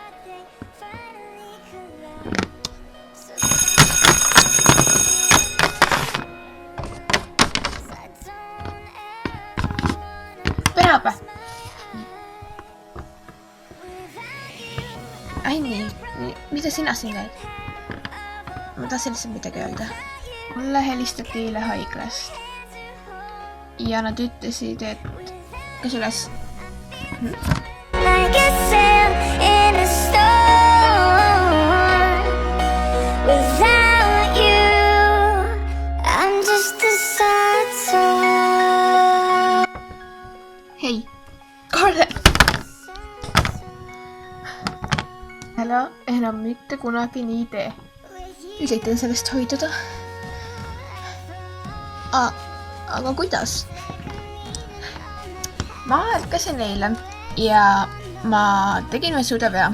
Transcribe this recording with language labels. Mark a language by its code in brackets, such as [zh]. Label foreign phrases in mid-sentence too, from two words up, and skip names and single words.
[et] Penelope! Aini, mida sina siin käid? Ma tahtsin lihtsalt midagi öelda. Mulle helistati eile haiglast. Ja nad ütlesid, et kas üles... [en] Like a sail in a storm. Without you, I'm just a sad soul. [et] Hei, Scarlett! Ära enam mitte kunagi nii tee. Üritan sellest hoiduda. Aga kuidas? Ma ärkasin eile ja ma tegin ühe suure vea.